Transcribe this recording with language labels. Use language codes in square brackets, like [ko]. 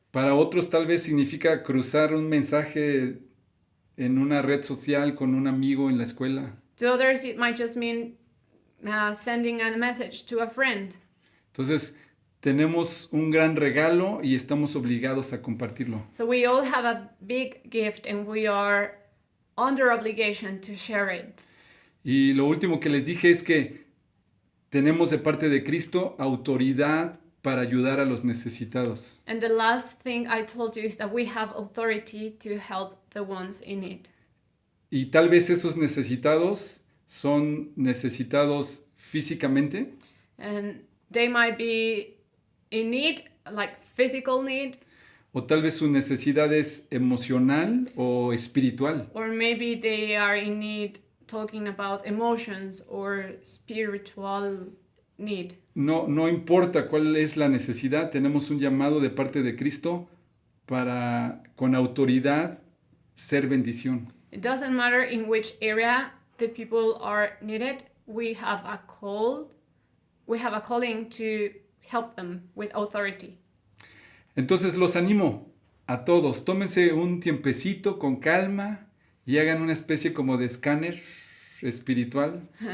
[es] Para otros tal vez significa cruzar un mensaje en una red social con un amigo en la escuela. [en] To others, it might just mean sending a message to a friend. [es] Entonces, tenemos un gran regalo y estamos obligados a compartirlo. [en] So we all have a big gift and we are under obligation to share it. [es] Y lo último que les dije es que tenemos de parte de Cristo autoridad para ayudar a los necesitados. [en] And the last thing I told you is that we have authority to help the ones in need. [es] Y tal vez esos necesitados son necesitados físicamente. [en] And they might be in need, like physical need, [es] O tal vez su necesidad es emocional o espiritual. [en] or maybe they are in need talking about emotions or spiritual need. [es] No importa cuál es la necesidad, tenemos un llamado de parte de Cristo para con autoridad ser bendición. [en] It doesn't matter in which area the people are needed. We have a calling to help them with authority. [es] Entonces los animo a todos, tómense un tiempecito con calma y hagan una especie como de escáner espiritual.